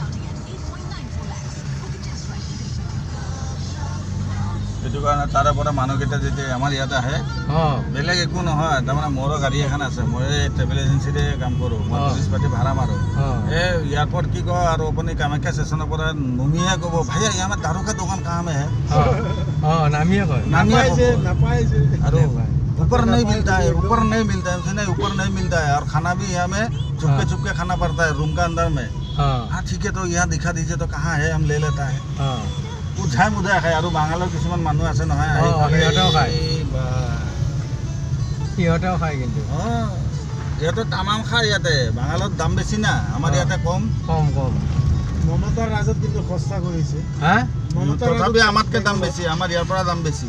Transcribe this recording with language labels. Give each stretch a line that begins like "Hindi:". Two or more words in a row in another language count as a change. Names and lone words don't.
Assamese: সেইটো কাৰণে তাৰে পৰা মানুহকেইটা যেতিয়া আমাৰ ইয়াত আহে বেলেগ একো নহয় তাৰমানে মোৰো গাড়ী এখন আছে মই
English: travel agency
Assamese: কাম কৰোঁ মই
English: tourist party
Assamese: ভাড়া মাৰোঁ এই এয়াৰপৰ্ট কি কয় আৰু আপুনি কামাখ্যা ষ্টেচনৰ পৰা নুমিহে ক'ব ভাইয়া আমাৰ
Hindi: दारू का दुकान कहाँ में है और ऊपर नहीं मिलता है ऊपर नहीं मिलता है और खाना भी यहाँ में चुपके खाना पड़ता है रूम का अंदर में हाँ ठीक है तो यहाँ दिखा दीजिए तो कहाँ है हम ले लेता है
Assamese: উঠাই মুধাই খায় আৰু বাঙালৰ কিছুমান মানুহ আছে নহয় সিহঁতেও খায় কিন্তু সিহঁতে তামাম খায় ইয়াতে বাঙালত দাম বেছি না আমাৰ ইয়াতে কম কম কম মমতাৰ ৰাজত কিন্তু সস্তা কৰিছে তথাপি আমাতকৈ দাম বেছি আমাৰ ইয়াৰ পৰা দাম বেছি